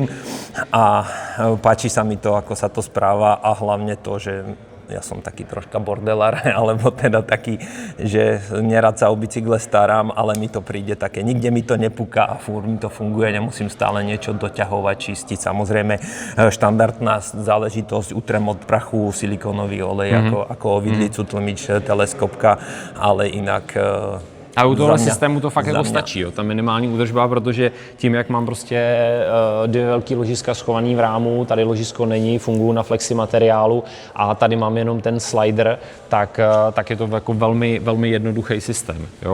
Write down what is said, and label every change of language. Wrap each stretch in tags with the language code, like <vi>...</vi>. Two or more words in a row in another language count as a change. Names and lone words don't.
<sk>A páči sa mi to, ako sa to správa, a hlavne to, že ja som taký troška bordelár, alebo teda taký, že nerad sa o bicykle starám, ale mi to príde také, nikde mi to nepúka a furt mi to funguje, nemusím stále niečo doťahovať, čistiť. Samozrejme, štandardná záležitosť, utrem od prachu, silikónový olej, ako o vidlicu, tlmič, teleskopka, ale inak</sk> <cs>A u tohle systému to fakt jako stačí, jo, ta minimální údržba, protože tím, jak mám prostě dvě velký ložiska schovaný v rámu, tady ložisko není, fungují na flexi materiálu a tady mám jenom ten slider, tak je to jako velmi, velmi jednoduchý systém. Jo.</cs>